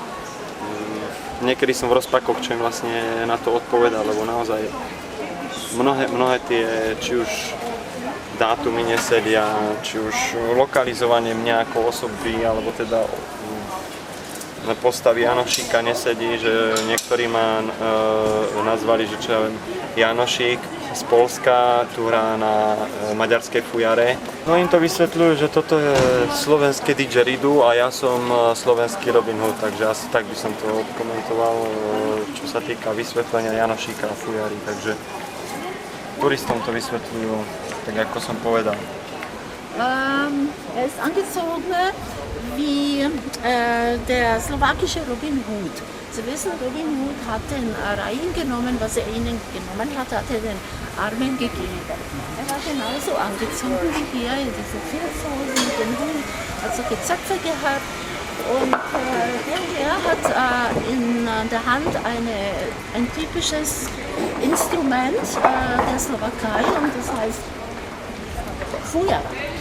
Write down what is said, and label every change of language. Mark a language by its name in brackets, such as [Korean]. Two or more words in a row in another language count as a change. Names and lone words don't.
[Slovak] niekedy som v rozpakoch, čo im vlastne na to odpoveda, lebo naozaj mnohé tie, či už dátumy nesedia, či už lokalizovanie mňa ako osoby, alebo teda postavy Janošíka nesedí, že niektorí ma nazvali, že čo ja viem, Janošík z Polska, tu hrá na maďarskej fujare. No im to vysvetľujú, že toto je slovenské didgeridoo a ja som slovenský Robin Hood, takže asi tak by som to komentoval, čo sa týka vysvetlenia Janošíka a fujary, takže turistom to vysvetľujú, tak ako som povedal. [German] Er ist angezogen wie der slowakische Robin Hood. Sie wissen, Robin Hood hat den Reihen genommen, was er ihnen genommen hat, hat er den Armen gegeben. Er war genauso angezogen wie hier in diese Filzhosen mit dem Hut, hat so Gezöpfe gehabt und der Herr hat in der Hand ein typisches Instrument der Slowakei und das heißt Fujara.